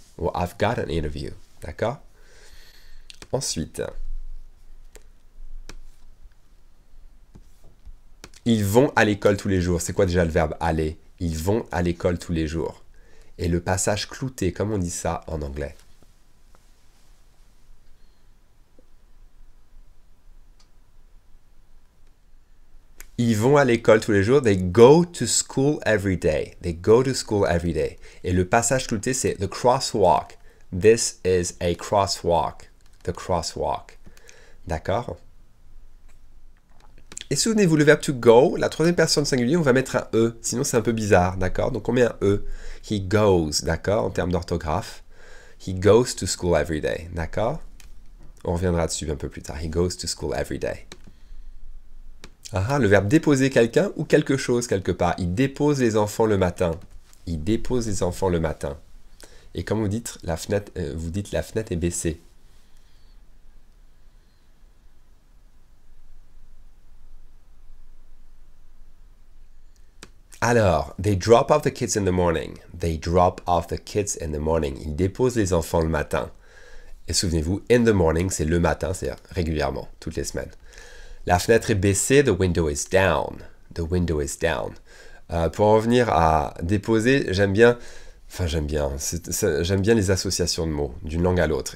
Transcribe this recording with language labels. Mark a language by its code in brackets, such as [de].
[fr] Ou [en] I've got an interview. [fr] D'accord? Ensuite, ils vont à l'école tous les jours. C'est quoi déjà le verbe aller? Ils vont à l'école tous les jours. Et le passage clouté, comment on dit ça en anglais? Ils vont à l'école tous les jours. [en] They go to school every day. They go to school every day. [fr] Et le passage clouté, c'est [en] the crosswalk. This is a crosswalk. The crosswalk. [fr] D'accord? Et souvenez-vous, le verbe to go, la troisième personne singulier, on va mettre un E. Sinon, c'est un peu bizarre. D'accord? Donc, on met un E. [en] He goes. [fr] D'accord? En termes d'orthographe. [en] He goes to school every day. [fr] D'accord? On reviendra dessus un peu plus tard. [en] He goes to school every day. [fr] Le verbe déposer quelqu'un ou quelque chose quelque part. Il dépose les enfants le matin. Il dépose les enfants le matin. Et comme vous dites, la fenêtre est baissée. [en] Alors, they drop off the kids in the morning. They drop off the kids in the morning. [fr] Ils déposent les enfants le matin. Et souvenez-vous, [en] in the morning, [fr] c'est le matin, c'est-à-dire régulièrement, toutes les semaines. La fenêtre est baissée, [en] the window is down. The window is down. [fr] Pour en revenir à déposer, j'aime bien les associations de mots, d'une langue à l'autre.